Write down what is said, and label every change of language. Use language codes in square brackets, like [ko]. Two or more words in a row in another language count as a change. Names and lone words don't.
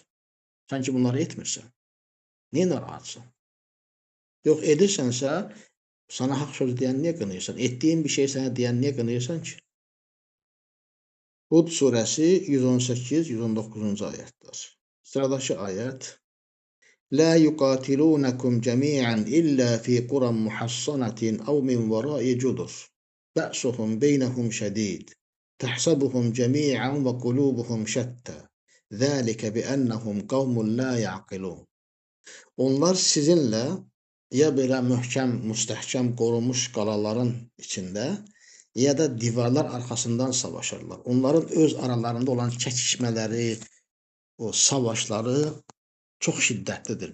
[az] Sən ki, bunları etmirsən. Niyə narahatsan? Yox, edirsənsə, sana haqq sözü deyən niyə qınıyırsan? Etdiyin bir şey sənə deyən niyə qınıyırsan ki? Hud surəsi 118-119-cu ayətdir. Sıradakı ayət. [ar] لا يقاتلونكم جميعا إلا في قرى محصنة أو من وراء جدر بأسهم بينهم شديد تحسبهم جميعا وقلوبهم شتى ذلك بأنهم قوم لا يعقلون. [az] Onlar sizinlə ya belə möhkəm, müstəhkəm qorunmuş qalaların içində, ya da divarlar arxasından savaşırlar. Onların öz aralarında olan çəkişmələri, o savaşları çox şiddətlidir.